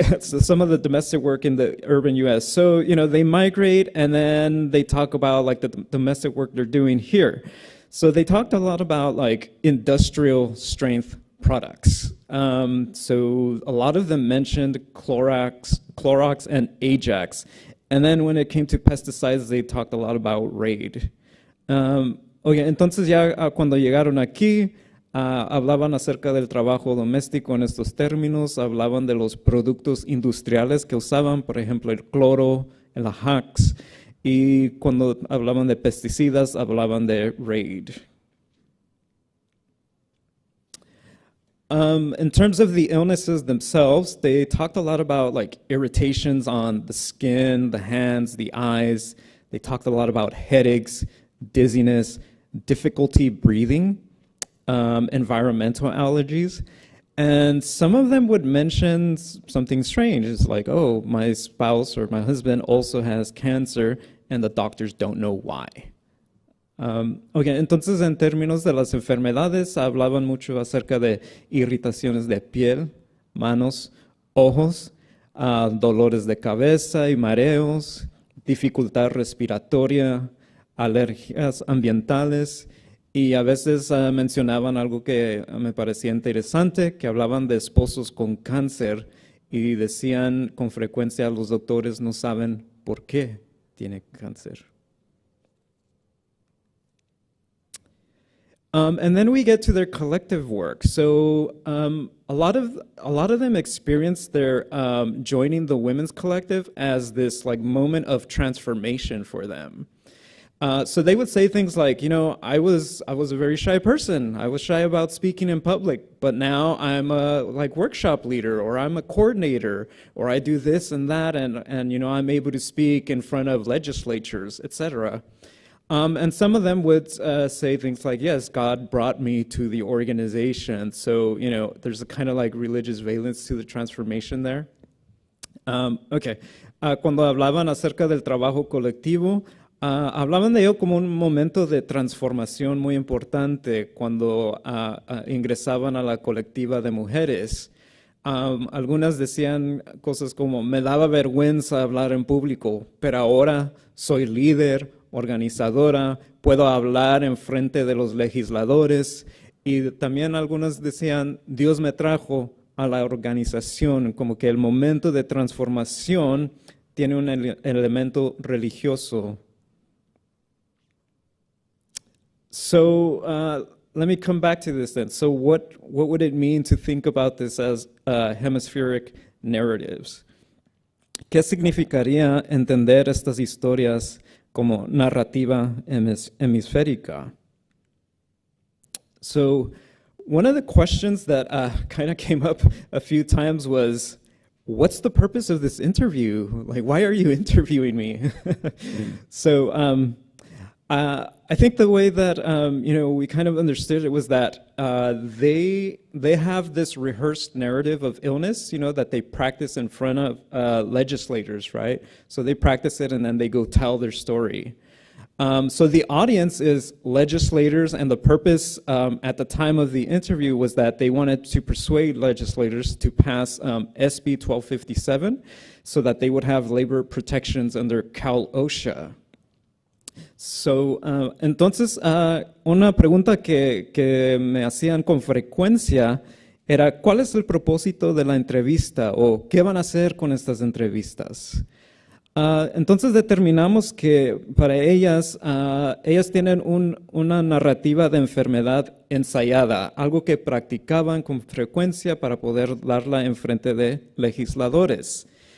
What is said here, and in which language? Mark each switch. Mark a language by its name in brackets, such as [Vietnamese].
[English] So some of the domestic work in the urban U.S. So, you know, they migrate and then they talk about like the domestic work they're doing here. So they talked a lot about like industrial strength products. So a lot of them mentioned Clorox and Ajax. And then when it came to pesticides, they talked a lot about Raid. [Spanish] Entonces ya cuando llegaron aquí, hablaban acerca del trabajo doméstico en estos términos, hablaban de los productos industriales que usaban, por ejemplo, el cloro, el Ajax, y cuando hablaban de pesticidas, hablaban de Raid. [English] In terms of the illnesses themselves, they talked a lot about like irritations on the skin, the hands, the eyes. They talked a lot about headaches, dizziness, difficulty breathing, environmental allergies. And some of them would mention something strange. It's like, oh, my spouse or my husband also has cancer and the doctors don't know why. [Spanish] Entonces en términos de las enfermedades hablaban mucho acerca de irritaciones de piel, manos, ojos, dolores de cabeza y mareos, dificultad respiratoria, alergias ambientales. Y a veces mencionaban algo que me parecía interesante, que hablaban de esposos con cáncer y decían con frecuencia los doctores no saben por qué tiene cáncer. [English] And then we get to their collective work. So a lot of them experienced their joining the women's collective as this like moment of transformation for them. So they would say things like, you know, I was a very shy person. I was shy about speaking in public, but now I'm a like workshop leader, or I'm a coordinator, or I do this and that, and you know, I'm able to speak in front of legislatures, etc. And some of them would say things like, yes, God brought me to the organization. So, you know, there's a kind of like religious valence to the transformation there. [Spanish] Cuando hablaban acerca del trabajo colectivo, hablaban de ello como un momento de transformación muy importante cuando ingresaban a la colectiva de mujeres. Algunas decían cosas como, me daba vergüenza hablar en público, pero ahora soy líder, organizadora, puedo hablar en frente de los legisladores. Y también algunas decían, Dios me trajo a la organización, como que el momento de transformación tiene un elemento religioso. [English] So let me come back to this then. So what would it mean to think about this as hemispheric narratives? [Spanish] ¿Qué significaría entender estas historias como narrativa hemisférica? [English] So one of the questions that kind of came up a few times was, what's the purpose of this interview? Like, why are you interviewing me? So I think the way that we kind of understood it was that they have this rehearsed narrative of illness, that they practice in front of legislators, right? So they practice it and then they go tell their story. So the audience is legislators, and the purpose at the time of the interview was that they wanted to persuade legislators to pass SB 1257 so that they would have labor protections under Cal OSHA. [Spanish] So, entonces, una pregunta que me hacían con frecuencia era, ¿cuál es el propósito de la entrevista o qué van a hacer con estas entrevistas? Entonces determinamos que para ellas tienen una narrativa de enfermedad ensayada, algo que practicaban con frecuencia para poder darla en frente de legisladores.